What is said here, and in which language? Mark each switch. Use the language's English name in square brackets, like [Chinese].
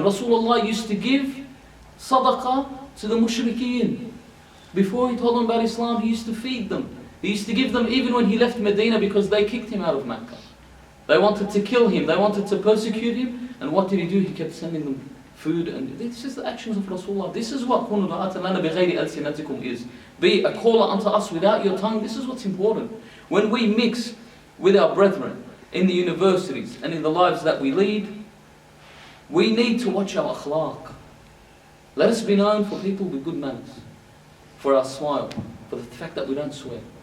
[English] Rasulullah used to give sadaqah to the mushrikeen. Before he told them about Islam, he used to feed them. He used to give them even when he left Medina, because they kicked him out of Mecca. They wanted to kill him, they wanted to persecute him, and what did he do? He kept sending them food, and this is the actions of Rasulullah. This is what [Arabic] كُونُوا دُعَاةً لَنَا بِغَيْرِ أَلْسِنَتِكُمْ [English] is. Be a caller unto us without your tongue. This is what's important. When we mix with our brethren in the universities and in the lives that we lead, we need to watch our akhlaq. Let us be known for people with good manners, for our smile, for the fact that we don't swear.